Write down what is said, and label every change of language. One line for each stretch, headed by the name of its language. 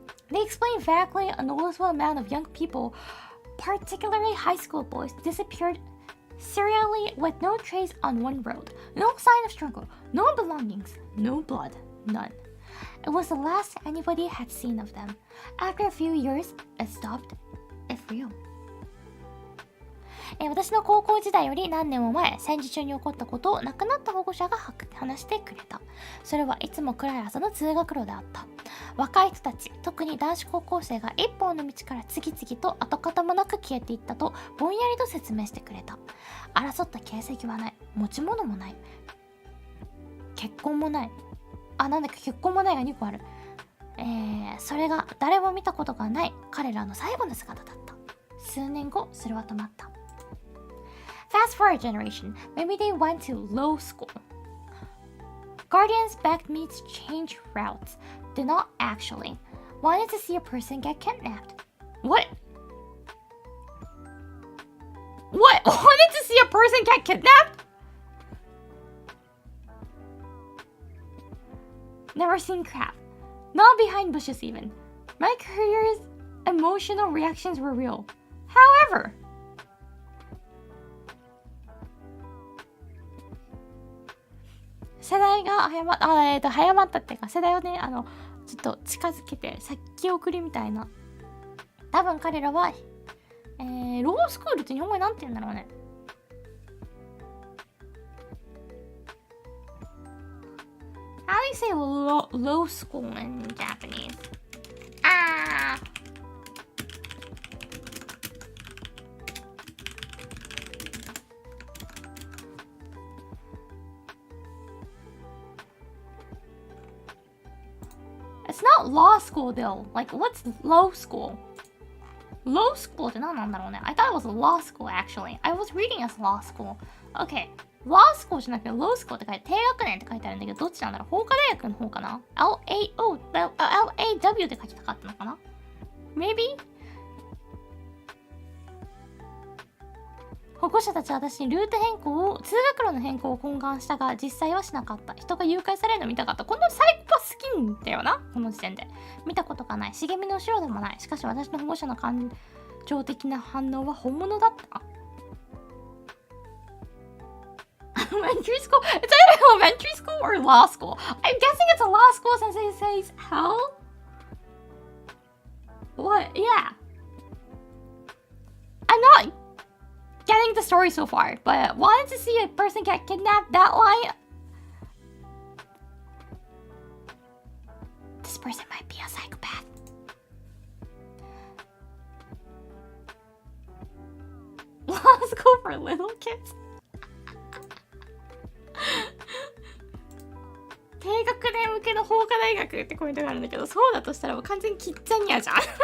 English: They explained vaguely a noticeable amount of young people, particularly high school boys, disappeared serially with no trace on one road. No sign of struggle, no belongings, no blood, none. It was the last anybody had seen of them. After a few years, it stopped. It's real.
Japanese: 私の高校時代より何年も前、戦時中に起こったことを亡くなった保護者が話してくれた。それはいつも暗い朝の通学路であった。若い人たち、特に男子高校生が一本の道から次々と跡形もなく消えていったとぼんやりと説明してくれた。争った形跡はない。持ち物もない。結婚もない。結婚もないが2個ある。それが誰も見たことがない彼らの最後の姿だった。数年後、それは止まった。
English: Fast forward generation, maybe they went to low school. Guardians begged me to change routes. Did not actually. Wanted to see a person get kidnapped. What? What? Wanted to see a person get kidnapped? Never seen crap. Not behind bushes even. My career's emotional reactions were real.
Japanese: However,世代が早まったっていうか、世代をね、ちょっと近づけて先送りみたいな。多分彼らは、ロースクールって日本語でなんて言うんだろうね。
English: How do you say low school in Japanese? It's not law school though. Like, what's low school?
Japanese: Low school って何なんだろうね。
English: I thought it was law school actually. I was reading as law school. Okay.
Japanese: Law school じゃなくて law school って書いて、低学年って書いてあるんだけど、どっちなんだろう。法科大学の方かな？LAW って書きたかったのかな？
English: Maybe?
Japanese: 保護者たちは私にルート変更を、通学路の変更を懇願したが、実際はしなかった。人が誘拐されるの見たかった。このサイコパス好きんだよな、この時点で。見たことがない。茂みの後ろでもない。しかし私の保護者の感情的な反応は本物だった。
English: Elementary school? It's either elementary school or law school. I'm guessing it's a law school since it says hell. What? Yeah. I'm not getting the story so far, but wanted to see a person get kidnapped, that line. This person might be a psychopath. Law school for little kids.
Japanese: 低学年向けの法科大学ってコメントがあるんだけど、そうだとしたらもう完全にキッザニアじゃん。